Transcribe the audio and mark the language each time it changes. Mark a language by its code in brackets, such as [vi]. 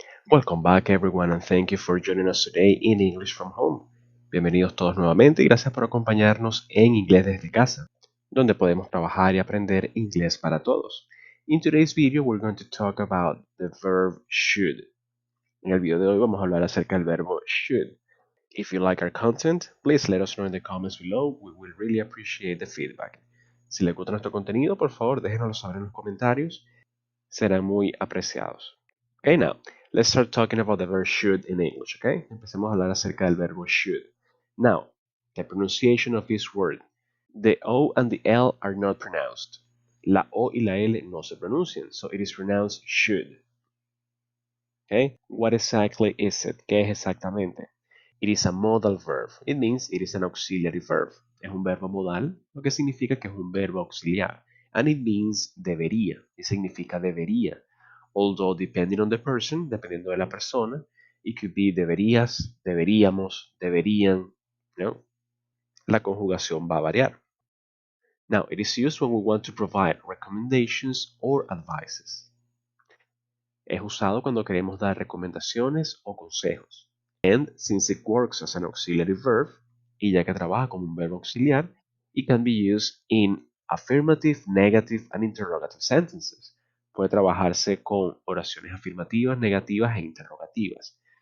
[en] Welcome back everyone and thank you for joining us today in English from Home. [es] Bienvenidos todos nuevamente y gracias por acompañarnos en Inglés desde casa, donde podemos trabajar y aprender inglés para todos. [en] In today's video we're going to talk about the verb should. [es] En el video de hoy vamos a hablar acerca del verbo should. [en] If you like our content, please let us know in the comments below. We will really appreciate the feedback. [es] Si les gusta nuestro contenido, por favor déjenoslo saber en los comentarios. Serán muy apreciados. [en] Okay, now, let's start talking about the verb should in English, okay? [es] Empecemos a hablar acerca del verbo should. [en] Now, the pronunciation of this word. The O and the L are not pronounced. [es] La O y la L no se pronuncian, [en] so it is pronounced should. Okay? What exactly is it? [es] ¿Qué es exactamente? [en] It is a modal verb. It means it is an auxiliary verb. [es] Es un verbo modal, lo que significa que es un verbo auxiliar. [en] And it means debería. [es] Y significa debería. [en] Although depending on the person, [es] dependiendo de la persona, [en] it could be deberías, deberíamos, deberían, ¿no? [es] La conjugación va a variar. [en] Now, it is used when we want to provide recommendations or advices. [es] Es usado cuando queremos dar recomendaciones o consejos. [en] And since it works as an auxiliary verb, [es] y ya que trabaja como un verbo auxiliar, [en] it can be used in affirmative, negative, and interrogative sentences. [es] Puede trabajarse con oraciones afirmativas, negativas e interrogativas.